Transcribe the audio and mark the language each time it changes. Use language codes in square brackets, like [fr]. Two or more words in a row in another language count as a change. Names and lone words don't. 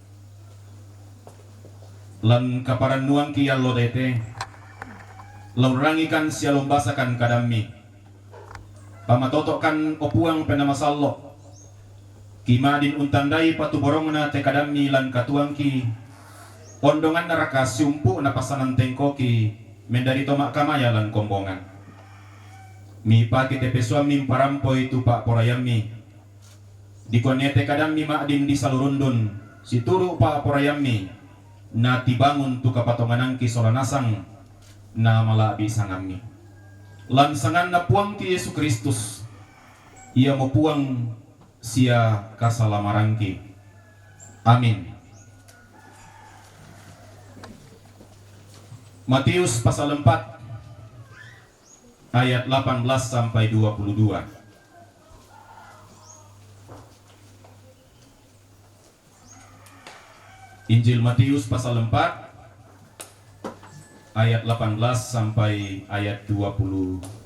[sda] lan kaparan nuang ki allo dete laurangikan siya lombasakan kadami pamatotokan opuang penamasallo kimadin untandai patuborong na te kadami lan katuang ki ondongan naraka sumpu na pasanan tengko ki mendari tomak kamaya lan kombongan mi paki tepe suami parampoy tu pak porayami dikonete kadami makdim di salurundun situru pak porayami na tibangun tu kapatonganan ki solanasang na malabi sangami lansangan na puang ki Yesus Kristus ia mo puang siya kasalamarangki amin. [id] Matius pasal 4 ayat 18 sampai 22. Injil Matius pasal 4 ayat 18 sampai ayat 22.